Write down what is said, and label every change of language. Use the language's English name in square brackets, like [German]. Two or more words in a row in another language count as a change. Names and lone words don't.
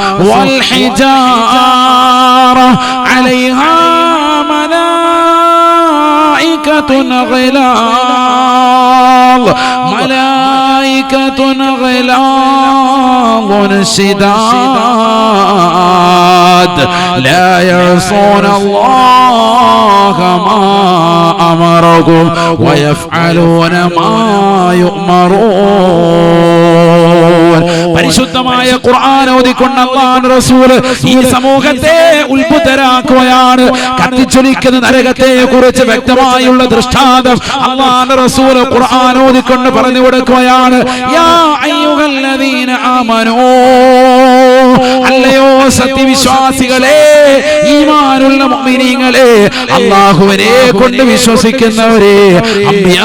[Arabic] والحجارة عليها ملائكة غلاظ شداد لا يعصون الله ما أمرهم ويفعلون ما يؤمرون. [Malayalam] പരിശുദ്ധമായ ഖുർആൻ ഓതിക്കൊണ്ട് അല്ലാഹുവിന്റെ റസൂൽ ഈ സമൂഹത്തെ ഉത്ഭുതരാക്കുകയാണ്. കത്തിച്ചൊലിക്കുന്ന നരകത്തെ കുറിച്ച് വ്യക്തമായുള്ള ദൃഷ്ടാന്തം അല്ലാഹുവിന്റെ റസൂൽ ഖുർആൻ ഓതിക്കൊണ്ട് പറഞ്ഞു കൊടുക്കുകയാണ്. [Arabic] يا أيها الذين آمنوا, [Malayalam] അല്ലയോ സത്യവിശ്വാസികളെ, ഈമാനുള്ള മുഅ്മിനീങ്ങളെ, അല്ലാഹുവിനെ കൊണ്ട് വിശ്വസിക്കുന്നവരെ, അംബിയാ